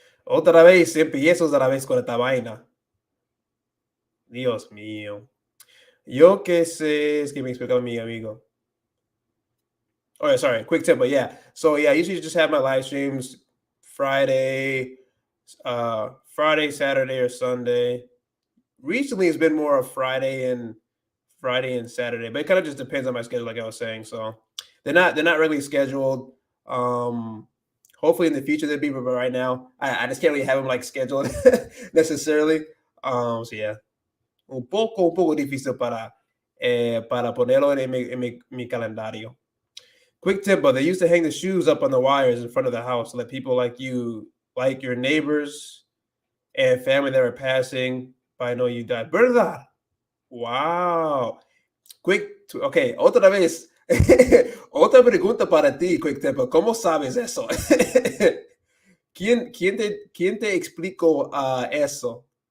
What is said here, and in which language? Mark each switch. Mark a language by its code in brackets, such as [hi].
[es] Otra vez empiezo otra vez con esta vaina. Dios mío. Yo qué sé, es que me explicaba mi amigo. [en] Oh, yeah, sorry, quick tip, but yeah. So yeah, I usually just have my live streams Friday, Friday, Saturday, or Sunday. Recently, it's been more of Friday and Saturday, but it kind of just depends on my schedule, like I was saying. So they're not really scheduled. Hopefully in the future they'll be, but right now I just can't really have them like scheduled necessarily. So yeah. [es] un poco difícil para ponerlo en mi calendario. [en] Quick tip, but they used to hang the shoes up on the wires in front of the house to let people like you, like your neighbors and family that were passing by know you died. [es] ¿Verdad? Wow. Ok, otra vez. Otra pregunta para ti, Quick Tempo. ¿Cómo sabes eso? ¿Quién te explicó eso?